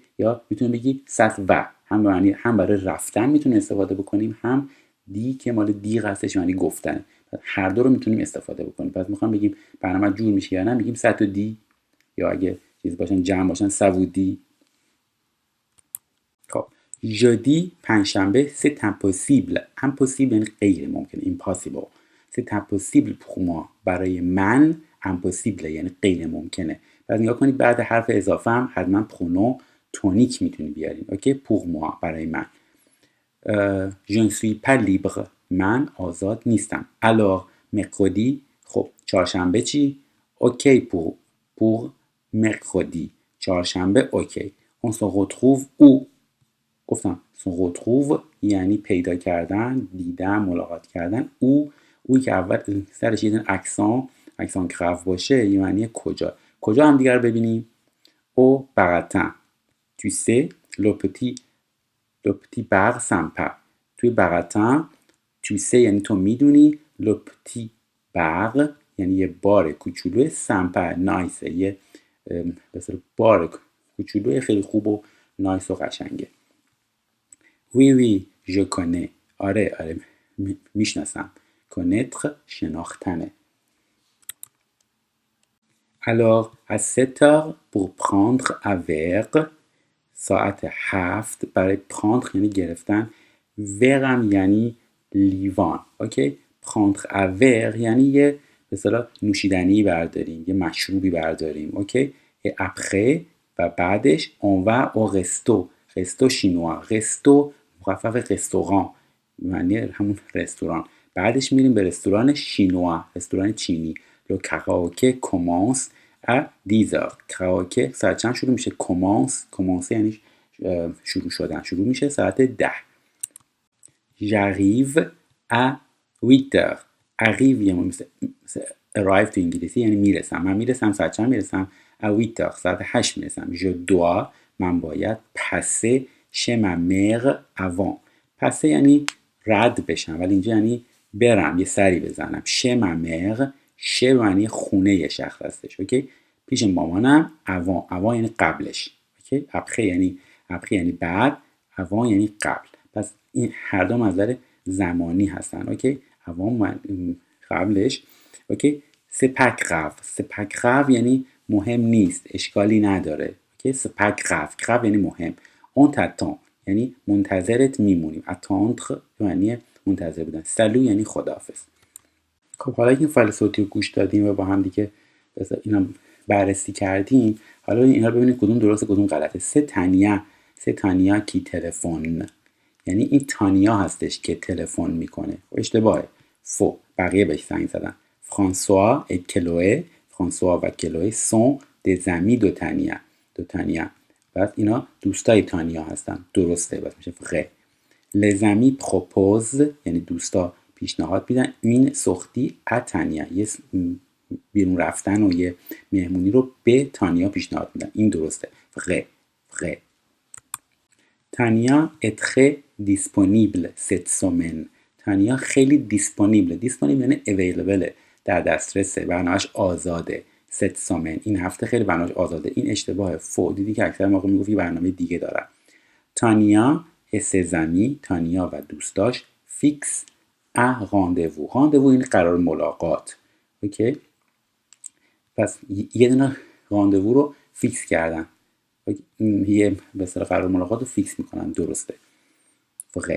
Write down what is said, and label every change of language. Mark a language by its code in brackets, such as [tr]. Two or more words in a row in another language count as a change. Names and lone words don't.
[fa] یا میتونیم بگی ساتوا هم به معنی هم برای رفتن میتونه استفاده بکنیم، هم دی که مال دیغ هستش معنی گفتن. هر دو رو میتونیم استفاده بکنیم. پس میخوام بگیم برنامه جور میشه یا نه میگیم ساتودی، یا اگه چیز باشن جمع باشن سوودی. [fr] خب jeudi پنجشنبه c'est impossible. [fa] impossible یعنی غیر ممکنه. [fr] impossible. c'est impossible pour moi [fa] برای من [fr] impossible [fa] یعنی غیر ممکنه. بعد نگاه کنید بعد حرف اضافه هم حتما پرونو تونیک میتونی بیارین. اوکی. [fr] pour moi [fa] برای من. [fr] je ne suis pas libre [fa] من آزاد نیستم. [fr] alors mercredi [fa] خب چهارشنبه چی؟ اوکی. [fr] pour mercredi [fa] چهارشنبه. اوکی. [fr] on se retrouve où [fa] گفتم [fr] se retrouve [fa] یعنی پیدا کردن، دیدن، ملاقات کردن. او که اول سرش یه اکسان گراو باشه یعنی کجا هم دیگر رو ببینیم. [fr] au baratin tu sais le petit bar sympa [fa] توی [fr] baratin tu sais [fa] یعنی تو میدونی [fr] le petit bar [fa] یعنی یه بار کوچولو سمپا نایسه، یه مثلا بار کوچولو خیلی خوب و نایس و قشنگه. [fr] oui je connais [fa] آره میشناسم. connaître شناختنه. [fr] alors à 7h pour prendre un verre [fa] ساعت 7 برای prendre یعنی گرفتن، verre یعنی لیوان. اوکی. prendre un verre یعنی یه مثلا نوشیدنی برداریم، یه مشروبی برداریم. اوکی. [fr] et après [fa] و بعدش [fr] on va au resto شینوا. [fa] resto مخفف رستوران معنی همون رستوران. بعدش میریم به رستوران شینوا، رستوران چینی. [fr] le karaoké commence à 10h. [fa] karaoké ساعت چند شروع میشه؟ commence یعنی شروع شدن، شروع میشه ساعت 10. [fr] j'arrive à 8h. [fa] arrive یعنی مثل arrive تو انگلیسی یعنی میرسم. من میرسم ساعت چند میرسم؟ à 8h ساعت 8 میرسم. [fr] je dois [fa] من باید [fr] passer chez ma mère avant. [fa] passer یعنی رد بشم، ولی اینجا یعنی برم یه سری بزنم. [fr] chez ma mère [fa] ش به معنی خونه یه شخص هستش. اوکی، پیش مامانم avant یعنی قبلش. اوکی، après یعنی بعد، avant یعنی قبل. پس این هر دو نظر زمانی هستن. اوکی، avant قبلش. اوکی، [fr] c'est pas grave [fa] یعنی مهم نیست، اشکالی نداره. اوکی، [fr] c'est pas grave [fa] یعنی مهم. [fr] on t'attend [fa] یعنی منتظرت میمونیم. attendre یعنی منتظر بودن. salut یعنی خداحافظ. خب حالا که این فایل صوتی رو گوش دادیم و با هم دیگه اینا بررسی کردیم، حالا اینا رو ببینید کدوم درسته کدوم غلطه. [fr] c'est Tanya qui téléphone, [fa] یعنی این تانیا هستش که تلفن میکنه. اشتباهه. فو، بقیه بهش زنگ زدن. فرانسوا و کلوه [fr] sont des amis de [fa] تانیا. پس اینا دوستای تانیا هستن. درسته، پس میشه فقه. [fr] les amis proposent [fa] یعنی دوستا پیشنهاد میدن این سختی ا تانیا، یه بیرون رفتن و یه مهمونی رو به تانیا پیشنهاد میدن. این درسته. فقه. [fr] تانیا est très disponible cette semaine. [fa] تانیا خیلی دیسپونیبل یعنی available، در دسترسه، برنامه‌اش آزاده. [fr] cette semaine [fa] این هفته خیلی برنامه‌اش آزاده. این اشتباهه. فو، دیدی که اکثر موقع میگفت یه برنامه دیگه دارن. [fr] تانیا et ses amis، [fa] تانیا و دوستاش [fr] fixent un rendez-vous [fa] این قرار ملاقات. اوکی، پس یه دونه راندوو رو فیکس کردن، یه به اصطلاح قرار ملاقات رو فیکس میکنن. درسته. فقه.